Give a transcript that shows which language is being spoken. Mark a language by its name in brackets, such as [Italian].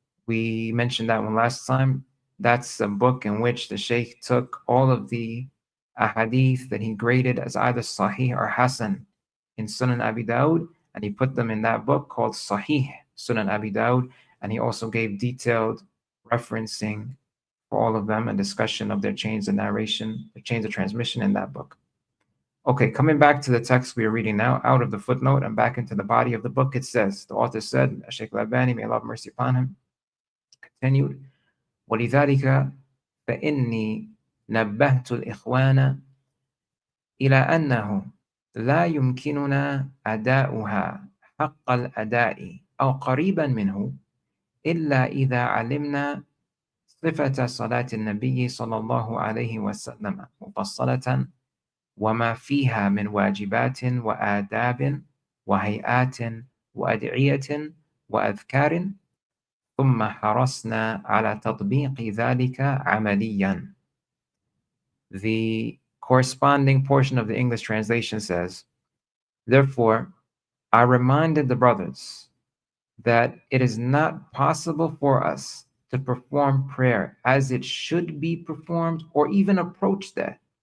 [English] We mentioned that one last time. That's a book in which the Shaykh took all of the ahadith that he graded as either Sahih or Hasan in Sunan Abi Dawud, and he put them in that book called Sahih Sunan Abi Dawud, and he also gave detailed referencing for all of them and discussion of their chains of narration, their chains of transmission in that book. Okay, coming back to the text we are reading now, out of the footnote and back into the body of the book, it says, the author said, Shaykh Al-Albani, may Allah have mercy upon him, continued, [Arabic] وَلِذَلِكَ فَإِنِّي نَبَّهْتُ الْإِخْوَانَ إِلَى أَنَّهُ لَا يُمْكِنُنَا أَدَاؤُهَا حَقَّ الْأَدَاءِ أَوْ قَرِيبًا مِنْهُ إِلَّا إِذَا عَلِمْنَا صفة صلاة النبي صلى الله عليه وسلم مفصلة وما فيها من واجبات وآداب وهيئات وأدعية وأذكار ثم حرصنا على تطبيق ذلك عمليا. [English] The corresponding portion of the English translation says, therefore, I reminded the brothers that it is not possible for us to perform prayer as it should be performed or even approach that